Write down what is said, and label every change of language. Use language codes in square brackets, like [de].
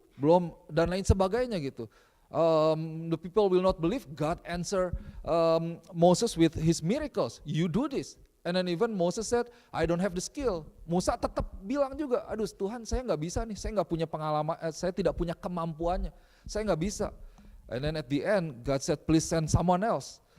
[id] Belum dan lain sebagainya gitu. [en] The people will not believe. God answer Moses with his miracles. You do this. And then even Moses said, I don't have the skill. [id] Musa tetap bilang juga, aduh Tuhan saya nggak bisa nih, saya nggak punya pengalaman, saya tidak punya kemampuannya, saya nggak bisa. [en] And then at the end God said, please send someone else.